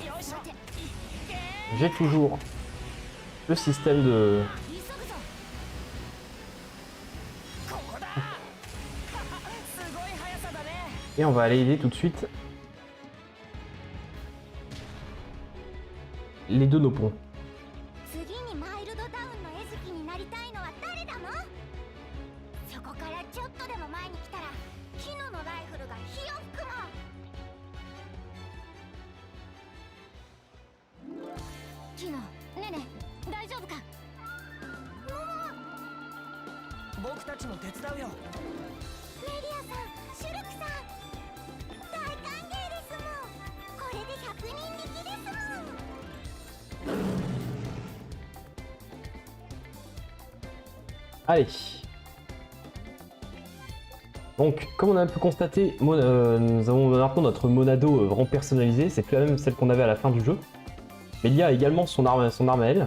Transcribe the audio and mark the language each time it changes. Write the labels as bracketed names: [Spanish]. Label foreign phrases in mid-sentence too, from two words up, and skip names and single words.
[French] J'ai toujours le système de... Et on va aller aider tout de suite les deux Nopons. [Japanese] 次にマイルドタウンの餌食になりたいのは誰だの？そこからちょっとでも前に来たらキノのライフルが火を吹くもん。キノ、ネネ、大丈夫か。僕たちも手伝うよ。メリアさん、シュルクさん、大歓迎ですもん。これで100人力ですもん。 [French] Allez. Donc, comme on a pu constater, nous avons maintenant notre Monado vraiment personnalisé. C'est plus la même celle qu'on avait à la fin du jeu. Mais il y a également son arme à elle.